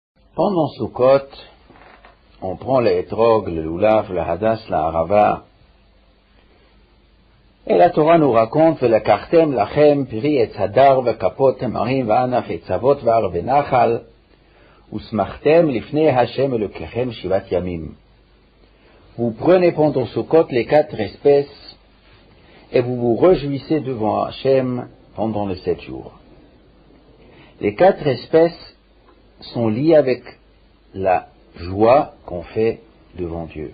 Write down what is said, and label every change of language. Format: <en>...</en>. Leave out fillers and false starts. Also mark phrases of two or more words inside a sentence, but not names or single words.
<fr>Pendant Sukkot, on prend le etrog, le lulav, le hadass, la harava, et la Torah nous raconte</fr> <he>ולקחתם לכם פרי עץ הדר כפות תמרים וענף עץ עבות וערבי נחל ושמחתם לפני ה' אלהיכם שבעת ימים.</he> <fr>Vous prenez pendant Sukkot les 4 espèces et vous vous réjouissez devant Hashem pendant les 7 jours. Les 4 espèces sont liées avec la joie qu'on fait devant Dieu.</fr>